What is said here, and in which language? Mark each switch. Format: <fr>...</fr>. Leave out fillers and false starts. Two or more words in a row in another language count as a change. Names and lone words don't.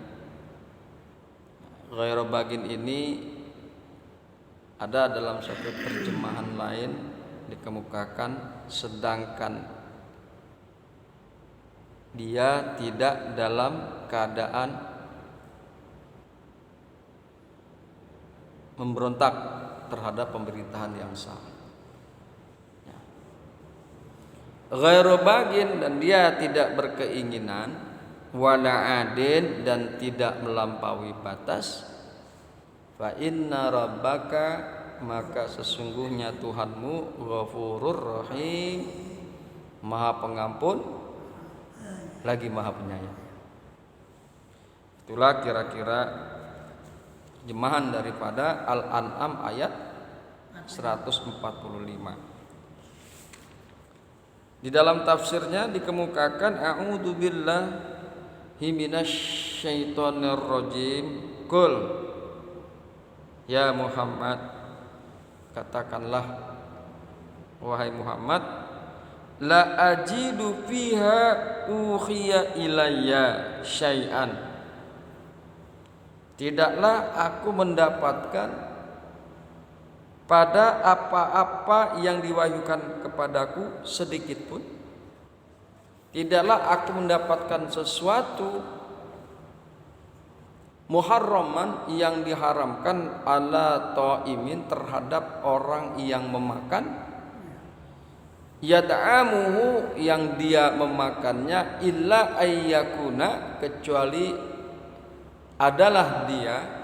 <ar>Ghairu bagin</ar> <id>ini ada dalam satu terjemahan lain dikemukakan sedangkan dia tidak dalam keadaan memberontak terhadap pemerintahan yang sah.</id> <ar>Ghairu bagin,</ar> <id>dan dia tidak berkeinginan,</id> <ar>wala adin,</ar> <id>dan tidak melampaui batas.</id> <ar>Fa inna rabbaka,</ar> <id>maka sesungguhnya Tuhanmu,</id> <ar>ghafurur rahim,</ar> <id>maha pengampun lagi maha penyayang. Itulah kira-kira terjemahan daripada Al-An'am ayat 145. Di dalam tafsirnya dikemukakan</id> <ar>a'udzu billahi minasyaitonir rajim.</ar> <id>Qul, ya Muhammad, katakanlah wahai Muhammad,</id> <ar>la ajidu fiha uhiya ilayya syai'an,</ar> <id>tidaklah aku mendapatkan pada apa-apa yang diwahyukan kepadaku sedikit pun. Tidaklah aku mendapatkan sesuatu muharraman, yang diharamkan,</id> <ar>ala ta'imin,</ar> <id>terhadap orang yang memakan, yad'amuhu, yang dia memakannya,</id> <ar>illa ayyakuna,</ar> <id>kecuali adalah dia,</id>